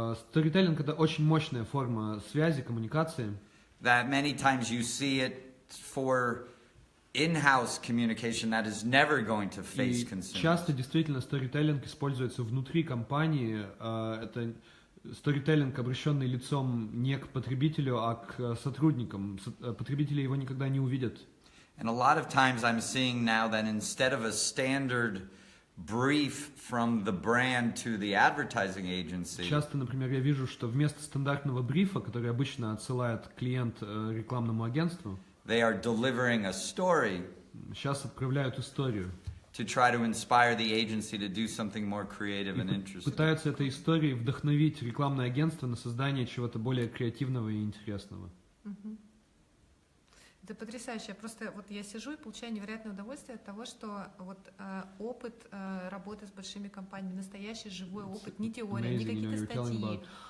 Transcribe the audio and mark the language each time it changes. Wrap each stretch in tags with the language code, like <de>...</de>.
<ru>Сторителлинг — это очень мощная форма связи, коммуникации.</ru> <en>That many times you see it for in-house communication that is never going to face consumers.</en> <ru>Часто действительно сторителлинг используется внутри компании. Это сторителлинг, обращенный лицом не к потребителю, а к сотрудникам. Потребители его никогда не увидят.</ru> <en>And a lot of times I'm seeing now that instead of a standard brief from the brand to the advertising agency.</en> <ru>Часто, например, я вижу, что вместо стандартного брифа, который обычно отсылает клиент рекламному агентству,</ru> <en>they are delivering a story.</en> <ru>Сейчас отправляют историю.</ru> <en>To try to inspire the agency to do something more creative and interesting.</en> <ru>Пытаются этой историей вдохновить рекламное агентство на создание чего-то более креативного и интересного. Это потрясающе. Просто вот я сижу и получаю невероятное удовольствие от того, что вот опыт работы с большими компаниями, настоящий живой опыт, не теория, не какие-то статьи.</ru>